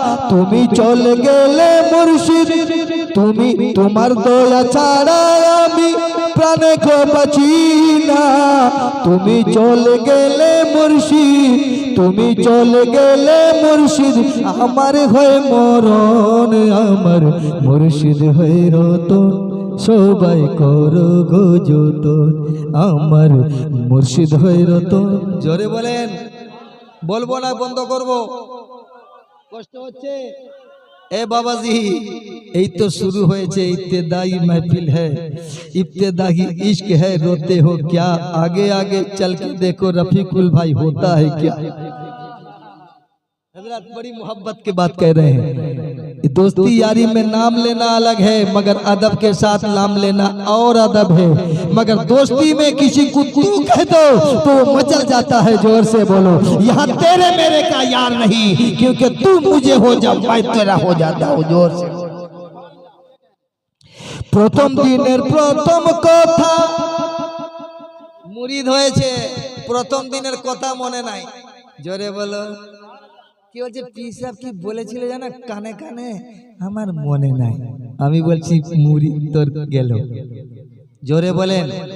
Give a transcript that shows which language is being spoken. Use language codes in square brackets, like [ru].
[bn] তুমি চলে গেলে মুর্শিদ তুমি, তোমার দয়া ছাড়া আমি প্রাণে কো বাঁচি না, তুমি চলে গেলে মুর্শিদ, তুমি চলে গেলে মুর্শিদ, আমার হয়ে মরণ, আমার মুর্শিদ হয়ে রতন, সবাই করো গো যতন, আমার মুর্শিদ হয়ে রতন জোরে বলেন। বলবো না বন্ধ করব, কষ্ট হচ্ছে। [hi] ए बाबा जी यही तो शुरू हुए इब्तिदाई महफिल है, इब्तिदाई इश्क है, रोते हो क्या, आगे आगे चल के देखो रफीकुल भाई होता है क्या। हजरत बड़ी मोहब्बत की बात कह रहे हैं। दोस्ती यारी में नाम लेना अलग है, मगर अदब के साथ नाम लेना और अदब है। मगर दोस्ती में किसी को तू कह दो तो मचल जाता है, जोर से बोलो। यहाँ तेरे मेरे का यार नहीं, क्योंकि तू मुझे हो जा मैं तेरा हो जाता हूँ, जोर से। [bn] प्रथम दिनेर प्रथम कथा मुरीद হয়েছে, প্রথম দিনের কথা মনে নাই, জোরে বলো। কি বলছে পীর সাহেব কি বলেছিল জানা, কানে কানে আমার মনে নাই, আমি বলছি মুরিদ তোর গেল, জোরে বলেন।